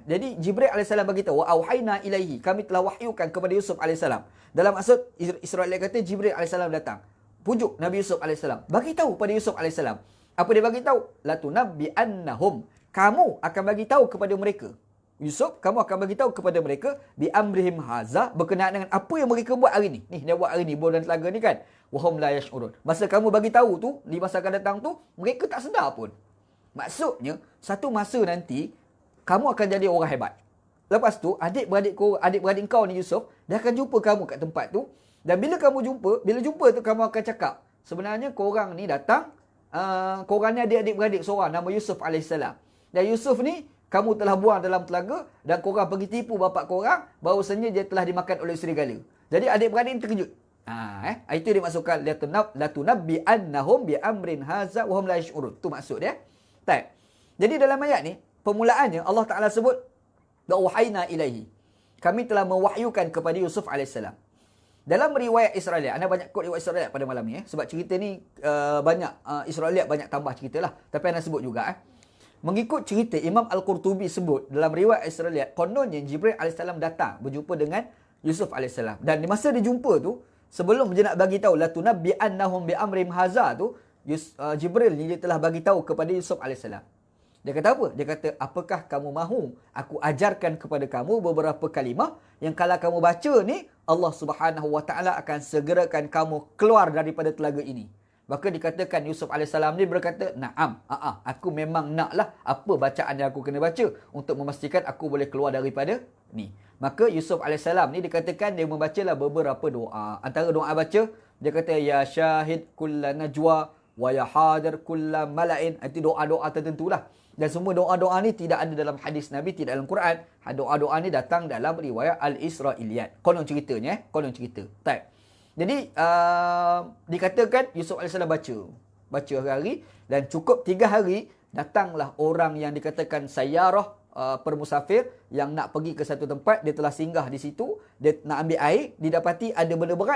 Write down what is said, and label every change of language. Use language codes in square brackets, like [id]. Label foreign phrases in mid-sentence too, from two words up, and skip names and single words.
[ms] Jadi Jibril AS bagi tahu, [ar] وأوحينا إليه, [ms] kami telah wahyukan kepada Yusuf AS. Dalam maksud Israeliat kata Jibril AS datang, pujuk Nabi Yusuf AS, bagi tahu pada Yusuf AS. Apa dia bagi tahu? Latunabbi'annahum, kamu akan bagi tahu kepada mereka. Yusuf, kamu akan bagi tahu kepada mereka [ar] بأمرهم هذا, [ms] berkenaan dengan apa yang mereka buat hari ni. Ni dia buat hari ni, bor dan telaga ni kan. [ar] وهم لا يشعرون. [ms] Masa kamu bagi tahu tu, di masa akan datang tu, mereka tak sedar pun. Maksudnya, satu masa nanti kamu akan jadi orang hebat. Lepas tu, adik-beradik kau ni Yusuf, dia akan jumpa kamu kat tempat tu. Dan bila jumpa tu kamu akan cakap, sebenarnya korang ni datang, korang ni adik-beradik seorang nama Yusuf AS. Dan Yusuf ni kamu telah buang dalam telaga dan korang pergi tipu bapak korang bahawasanya dia telah dimakan oleh serigala. Jadi adik-beradik ni terkejut. Itu dia maksudkan [ar] لتنبئنهم بأمرهم هذا وهم لا يشعرون. [ms] Tu maksud dia. Tak. Jadi dalam ayat ni permulaannya Allah Taala sebut [ar] أوحينا إليه. [ms] Kami telah mewahyukan kepada Yusuf AS. Dalam riwayat Israeliat, anda banyak kod riwayat Israeliat pada malam ni sebab cerita ni banyak Israeliat banyak tambah ceritalah, tapi anda sebut juga mengikut cerita Imam Al-Qurtubi sebut dalam riwayat Israeliat, kononnya Jibril AS datang berjumpa dengan Yusuf AS. Dan di masa dia jumpa tu, sebelum dia nak bagi tahu [ar] لتنبئنهم بأمرهم هذا [ms] tu, Jibril ni dia telah bagi tahu kepada Yusuf AS. Dia kata apa? Dia kata, apakah kamu mahu aku ajarkan kepada kamu beberapa kalimah yang kalau kamu baca ni, Allah [ar] سبحانه وتعالى [ms] akan segerakan kamu keluar daripada telaga ini. Maka dikatakan Yusuf AS ni berkata, na'am, aku memang naklah apa bacaan yang aku kena baca untuk memastikan aku boleh keluar daripada ni. Maka Yusuf AS ni dikatakan dia membacalah beberapa doa. Antara doa baca, dia kata, [ar] يا شاهد كل نجوى ويا حاضر كل ملإ. [ms] Itu doa-doa tertentulah. Dan semua doa-doa ni tidak ada dalam hadis Nabi, tidak dalam Quran. Doa-doa ni datang dalam riwayat Al-Israiliyat. Konon ceritanya, konon cerita. Tak. Jadi dikatakan Yusuf AS baca hari-hari dan cukup 3 hari datanglah orang yang dikatakan sayyarah permusafir yang nak pergi ke satu tempat, dia telah singgah di situ, dia nak ambil air, didapati ada benda berat.